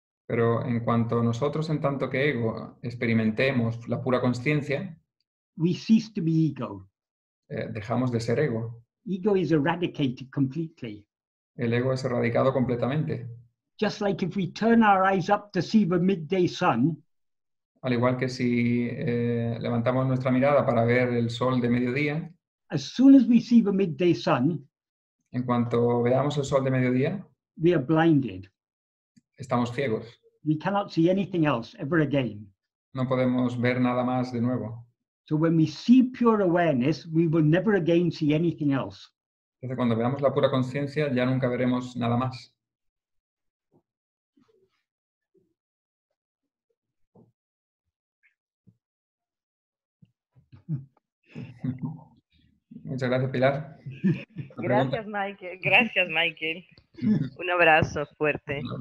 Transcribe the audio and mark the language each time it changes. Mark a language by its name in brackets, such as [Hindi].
[Spanish] pero en cuanto nosotros, en tanto que ego, experimentemos la pura conciencia, [English] we cease to be ego. [Spanish] Dejamos de ser ego. [English] Ego is eradicated completely. [Spanish] El ego es erradicado completamente. [English] Just like if we turn our eyes up to see the midday sun, [Spanish] al igual que si levantamos nuestra mirada para ver el sol de mediodía, [English] as soon as we see the midday sun, [Spanish] en cuanto veamos el sol de mediodía, [English] we are blinded. [Spanish] Estamos ciegos. [English] We cannot see anything else ever again. [Spanish] No podemos ver nada más de nuevo. [English] So when we see pure awareness, we will never again see anything else. [Spanish] Entonces, cuando veamos la pura conciencia, ya nunca veremos nada más. Muchas gracias, Pilar. Gracias, Michael. Gracias, Michael. Un abrazo fuerte.